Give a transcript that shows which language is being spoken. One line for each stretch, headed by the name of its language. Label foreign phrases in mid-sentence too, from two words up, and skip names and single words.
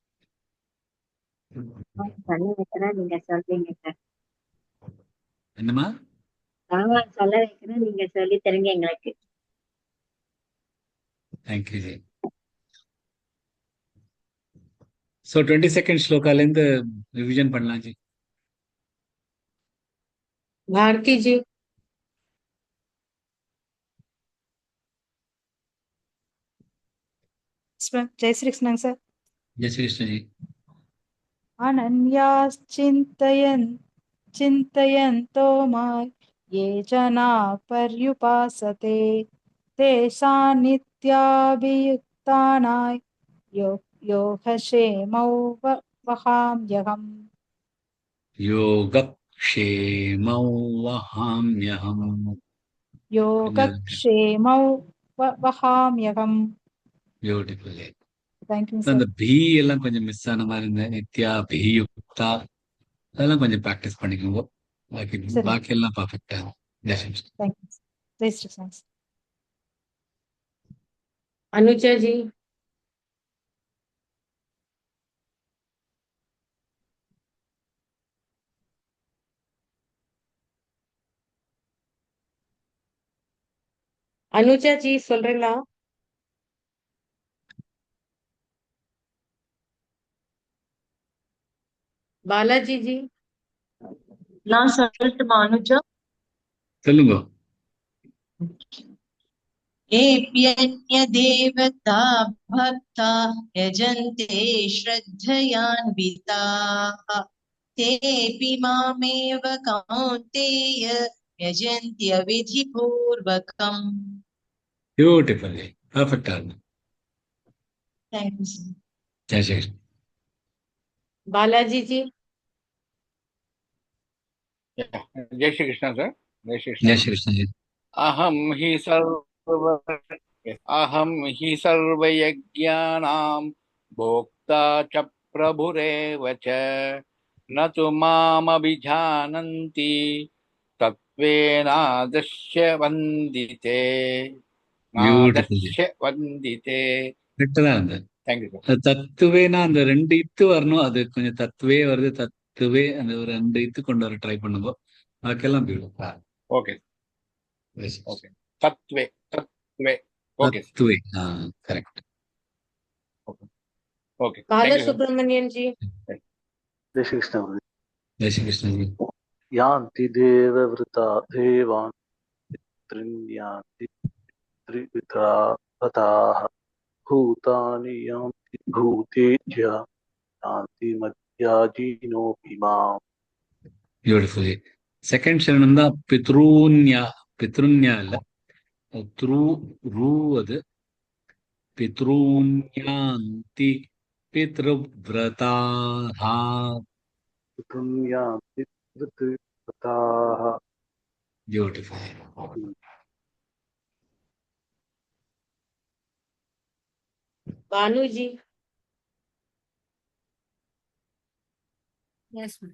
Tamil: நீங்க சொல்றீங்க சார். என்னமா சொல்ல வைக்கிறேன், நீங்க சொல்லி தருங்க எங்களுக்கு. தேங்க்யூ ஜி. ஸோ 22nd ஸ்லோகாலேருந்து ரிவிஷன் பண்ணலாம் ஜி.
Hindi: भारती जी। जय श्री कृष्ण सर। जय श्री कृष्ण जी.
Sanskrit: अनन्याश्चिन्तयन् चिन्तयन्तो मां ये जना पर्युपासते तेषां नित्याभियुक्तानां योगक्षेमौ वहाम्यहम्। योगक्षेमौ वहाम्यहम्. योगक्षेमौ वहाम्यहम्।
Tamil: பியூட்டிஃபுல். தேங்க்யூ அந்த சார். பி எல்லாம் கொஞ்சம் மிஸ் ஆன மாதிரி இருந்த நித்யா பியுக்தா அதெல்லாம் கொஞ்சம் ப்ராக்டிஸ் பண்ணிக்கோங்க. சரி. பாக்கி எல்லாம் பர்ஃபெக்டா. ஜெய் ஸ்ரீ கிருஷ்ண. தேங்க்யூ. ஜெய் ஸ்ரீ கிருஷ்ண. अनुजा जी। अनुजा जी சொல்றீங்களா?
Hindi: बालाजी जी।
Tamil: நான் சொல்லட்டுமா அனுஜா? சொல்லுங்க.
Sanskrit: एऽप्यन्यदेवता भक्ता यजन्ते श्रद्धयान्विताः तेऽपि मामेव कौन्तेय यजन्त्यविधिपूर्वकम्.
Tamil: பியூட்டிஃபுல். பர்ஃபெக்டா இருக்கு.
English: Thank you, sir.
Tamil: ஜெய் ஸ்ரீ கிருஷ்ண.
Hindi: बालाजी जी। जय श्री कृष्ण सर. जय श्री
Tamil: ஜெய்
Hindi: कृष्ण.
Tamil: ஸ்ரீ கிருஷ்ண ஜி.
Sanskrit: अहं हि सर्वयज्ञानां भोक्ता च प्रभुरेव च न तु मामभिजानन्ति तत्त्वेनादर्श्य वन्दिते
Tamil: பியூட்டிஃபுல்.
Sanskrit: नादर्श्य वन्दिते.
Tamil: கரெக்டா தான் இருந்தது.
English: thank you sir.
Tamil: அது தத்துவேனா அந்த 2 இத்து வரணும். அது கொஞ்சம் தத்துவே வருது. தத்துவே அந்த ஒரு 2 இத்து கொண்டு வர ட்ரை பண்ணுங்க. பாக்கியெல்லாம் பியூட்டிஃபுல்.
English: okay okay.
Sanskrit: तत्त्वे तत्त्वे.
English: ओके
Tamil: தத்துவே. கரெக்ட்.
English: ओके.
Hindi: बाला
English: thank you sir.
Hindi: सुब्रमण्यन जी। जय श्री कृष्ण।
Tamil: ஜெய் ஸ்ரீ கிருஷ்ண ஜி.
Sanskrit: यान्ति देववृता देवान् त्रिण्यान्ति त्रिविधा पताः भूतानि यान्ति भूतेज्य यान्ति मध्याजीनोऽपि माम्.
Tamil: பியூட்டிஃபுல். செகண்ட் சரணம் தான் பித்ருன்யா. பித்ருன்யா இல்ல, த்ரூ ரூ. அது பித்ருன்யாந்தி பித்ருவ்ரதாஹா.
Sanskrit: यान्ति त्रिविधाः.
Tamil: பியூட்டிஃபுல்.
Hindi: बानू जी।
English: yes ma'am.